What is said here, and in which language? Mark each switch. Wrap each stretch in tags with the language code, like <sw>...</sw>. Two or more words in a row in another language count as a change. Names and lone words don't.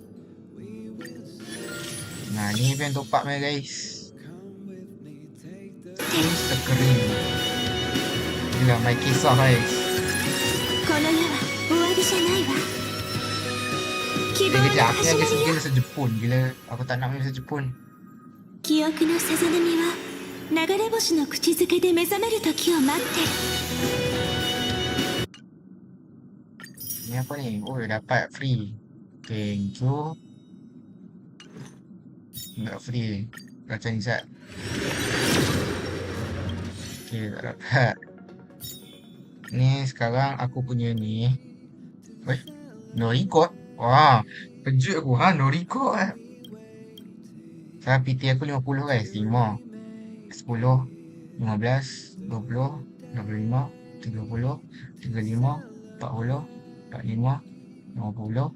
<ms>Nah, ni</ms> <en>event top up</en> <ms>ni guys. Instagram. Gila, main kisah guys. Kejap, aku ni agak bahasa Jepun. Gila, aku tak nak main bahasa Jepun.</ms> <ja>記憶のさざ波は流れ星の口づけで目覚める時を待ってる。</ja> <ms>Ni apa ni? Oh, dapat free.</ms> <en>Thank you.</en> <ms>Enggak free. Gacha ni sat. Okay, tak dapat. Ni sekarang aku punya ni. Weh,</ms> <en>no record.</en> <ms>Wah, kejut aku.</ms> <en>No record.</en> <ms>Sekarang PT aku 50 guys. 5, 10, 15, 20, 25, 30, 35, 40, 45, 50.</ms>